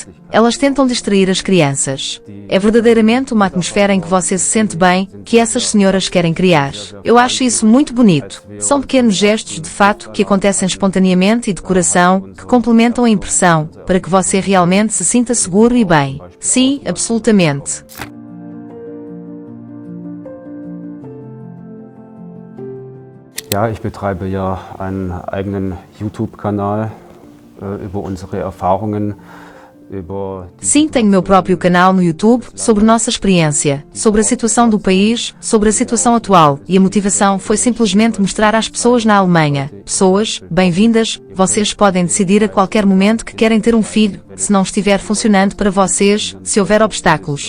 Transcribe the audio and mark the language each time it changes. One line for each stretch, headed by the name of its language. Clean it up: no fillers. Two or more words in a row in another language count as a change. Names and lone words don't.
Portuguese: Elas tentam distrair as crianças. É verdadeiramente uma atmosfera em que você se sente bem, que essas senhoras querem criar. Eu acho isso muito bonito. São pequenos gestos, de fato, que acontecem espontaneamente e de coração, que complementam a impressão, para que você realmente se sinta seguro e bem. Sim, absolutamente.
German: Ja, ich betreibe ja einen eigenen YouTube-Kanal über unsere Erfahrungen.
Portuguese: Sim, tenho meu próprio canal no YouTube sobre nossa experiência, sobre a situação do país, sobre a situação atual, e a motivação foi simplesmente mostrar às pessoas na Alemanha. Pessoas, bem-vindas, vocês podem decidir a qualquer momento que querem ter um filho, se não estiver funcionando para vocês, se houver obstáculos.